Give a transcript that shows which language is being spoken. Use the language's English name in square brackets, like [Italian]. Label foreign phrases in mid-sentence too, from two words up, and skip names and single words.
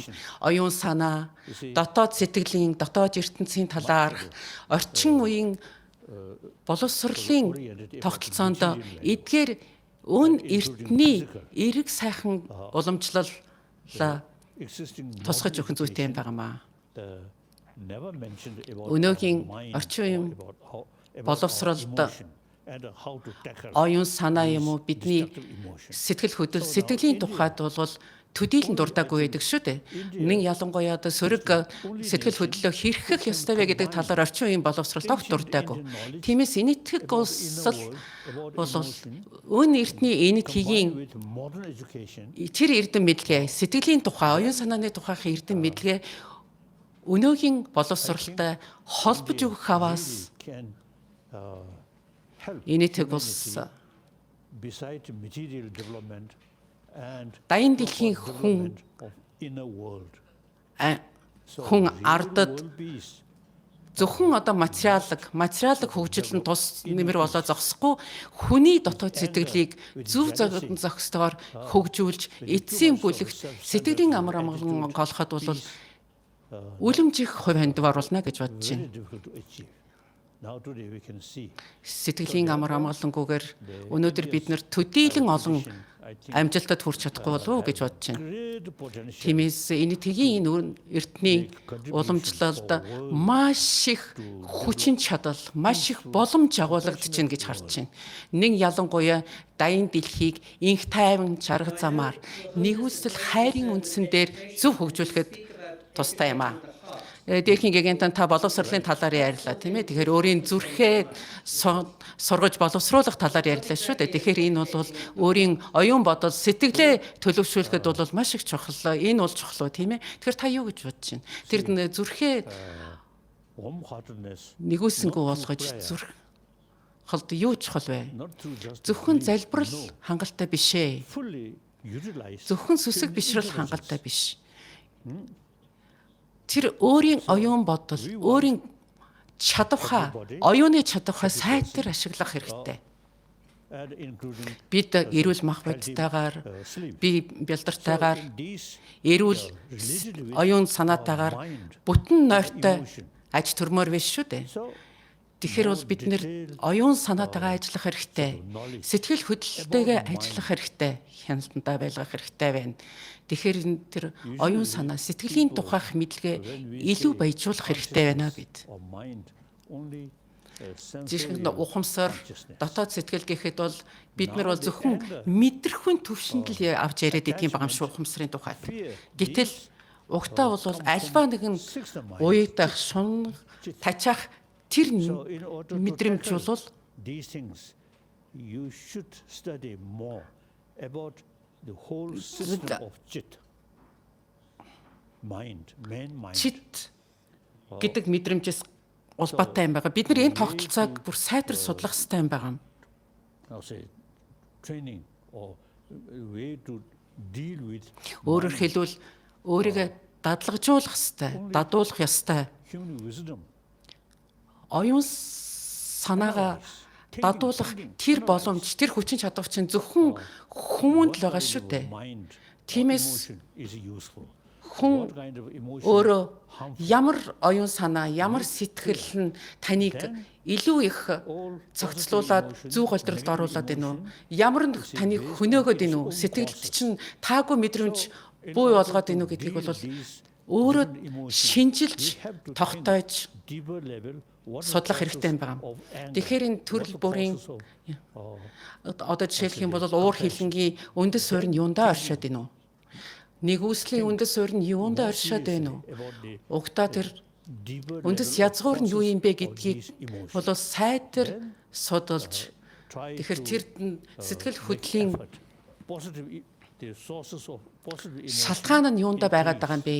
[Mongolian] Оюун санаа, дотоод сэтгэлийн, дотоод ертөнцийн талаарх, орчин үеийн боловсролын тогтолцоонд эдгээр өн эртний эрэг сайхан уламжлал тусгаж өгөх зүйтэй юм байгаа маа. [English] Never mentioned about [Mongolian] Өнөөгийн mind, орчин үеийн [English] about how- about [Mongolian] боловсролд [English] emotion and how to tackle [Mongolian] оюун санаа юм уу бидний [English] destructive emotion. [Mongolian] сэтгэл хөдлөл сэтгэлийн тухайд бол төдийлөн дурдаагүй байдаг шүү дээ. Нэг ялангуяа сөрөг сэтгэл хөдлөлөө хэрхэх ёстой вэ гэдэг талаар орчин үеийн боловсрол огт дурдаагүй. Тиймээс энэтхэг улс бол өн эртний энэтхэгийн [English] With modern education, [Mongolian] тэр эрдэм мэдлэгээ сэтгэлийн тухай оюун санааны тухайх эрдэм мэдлэгээ өнөөгийн боловсролтой холбож өгөх хаваас [English] can help [Mongolian] энэтхэг улс [English] beside material development and [Mongolian] дайны дэлхийн хүн [English] development of inner world. [Mongolian] хүн ардад [English] World peace. [Mongolian] зөвхөн одоо материалог хөгжил нь тус нэмэр болоо зогсохгүй хүний дотоод сэтгэлийг зөв зохистойгоор хөгжүүлж эцсийн бүлэгт сэтгэлийн амар амгалан голоход бол үлэмжих хувь хандив оруулна гэж бодож байна. [English] Very difficult to achieve. Now today we can see [Mongolian] Сэтгэлийн амар амгалангүйгээр өнөөдөр бид нэр төдийлөн олон амжилтад хүрч чадахгүй болов уу гэж бодож байна. [English] great potential [Mongolian] Тиймээс энэтхэгийн энэ эртний уламжлалд маш их хүчин чадал, маш их боломж агуулгадж байна гэж харж байна. Нэг ялангуяа дайны дэлхийг инх тайван чарга замаар нэгүсэл хайрын үндсэн дээр зөв хөгжүүлэхэд тустай юм аа. Дээрхийн Гэгээнтэн та боловсролын талаар ярьлаа тийм ээ. Тэгэхээр өөрийн зүрхээ сургаж боловсруулах талаар ярьлаа шүү дээ. Тэгэхээр энэ бол өөрийн оюун бодол сэтгэлээ төлөвшүүлэхэд бол маш их чухал. Энэ бол чухал тийм ээ. Тэгэхээр та юу гэж бодож байна? Тэр зүрхээ warm-heartedness, нэгүсэнгүү болгож зүрх холд юу чухал вэ? [English] not through just [Mongolian] Зөвхөн залбирал хангалттай биш ээ. [English] fully utilize [Mongolian] Зөвхөн сүсэг бишрэл хангалттай биш. Тэр өөрийн оюун бодол, өөрийн чадвараа, оюуны чадвараа сайдаар ашиглах хэрэгтэй. [English] and including [Mongolian] Бид эрүүл мах бодтойгоор, би бялдартайгаар, these эрүүл оюун санаатайгаар бүтэн нойртой аж төрмөр биш шүү дээ. so Тэгэхээр бол бид нэр оюун санаатайгаа ажиллах хэрэгтэй. Сэтгэл хөдлөлтэйгээ ажиллах хэрэгтэй. Хяналтандаа байлгах хэрэгтэй байна. Тэгэхээр энэ тэр оюун санаа, сэтгэлийн тухайх мэдлэгээ илүү баяжуулах хэрэгтэй байна гэд. [English] or mind only [Mongolian] Жишгэн ухамсар, дотоод сэтгэл гэхэд бол бид нар бол зөвхөн мэдрэхүйн төвшөнд л авч яриад идэм байгаа юм шүү ухамсарын тухайд. Гэтэл угтаа бол альва нэгэн уягдах, шун, тачаах тэр [English] so in order to [Mongolian] мэдрэмж [English] tackle [Mongolian] бол [English] these things you should study more about the whole system of chit mind main mind [Mongolian] чит гэдэг мэдрэмжээс улбаатай юм байгаа. Бид нар энэ тогтолцоог бүр сайтар судлах хэрэгтэй юм байгаа. [English] now say training or way to deal with [Mongolian] Өөрөөр хэлбэл өөрийгөө дадлагжуулах хэрэгтэй, дадуулах ёстой. [English] human wisdom [Mongolian] Оюун санаагаа дадуулах тэр боломж, тэр хүчин чадвар чинь зөвхөн хүмүүнд л байгаа шүү дээ. mind Тиймээс [English] emotion is useful [Mongolian] хүн [English] what kind of emotion [Mongolian] өөрөө ямар оюун санаа, ямар сэтгэл нь таныг илүү их цогцлуулаад зүү голдролд оруулаад байна уу? Ямар нь таныг хөнөөгөөд байна уу? Сэтгэлд чинь таагүй мэдрэмж буу болгоод байна уу гэдгийг бол өөрөө шинжилж, тогтоож [English] deeper level what [Mongolian] судлах хэрэгтэй юм байна. Тэгэхээр энэ төрөл бүрийн одоо жишээлх юм бол уур хилэнгийн үндэс суурь нь юундаа оршоод байна уу? Нэгүслийн үндэс суурь нь юундаа оршоод байна уу? Угтаа тэр үндэс язгуур нь юу юм бэ гэдгийг бол сайтар судалж тэгэхээр тэр сэтгэл хөдлөлийн шалтгаан нь юундаа байгаад байгаа юм бэ?